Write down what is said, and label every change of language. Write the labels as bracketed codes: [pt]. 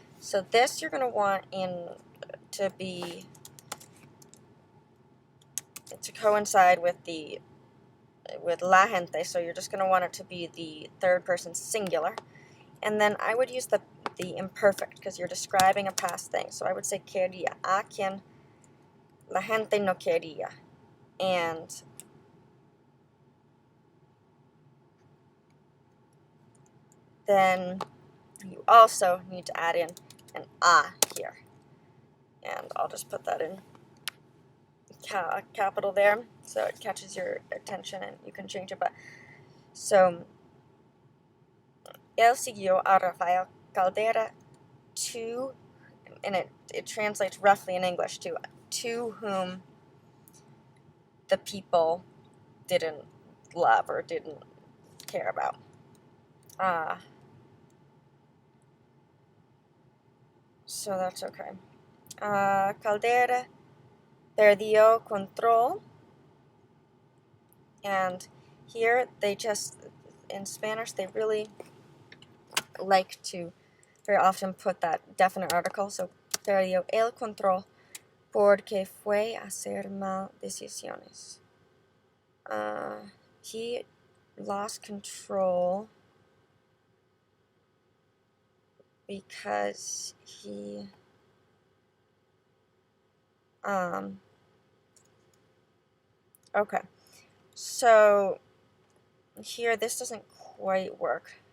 [en] So this you're going to want to coincide with [es] la gente, [en] so you're just going to want it to be the third person singular. And then I would use the imperfect because you're describing a past thing. So I would say [es] quería, a quien la gente no quería. [en] And then you also need to add in an a here. And I'll just put that in capital there so it catches your attention and you can change it. But so [es] él siguió a Rafael Caldera [en] to, and it translates roughly in English to whom the people didn't love or didn't care about. So that's okay. Caldera [es] perdió control, [en] and here they just, in Spanish, they really like to very often put that definite article. [es] So perdió el control porque fue a hacer mal decisiones. [en] He lost control because he okay, so here this doesn't quite work.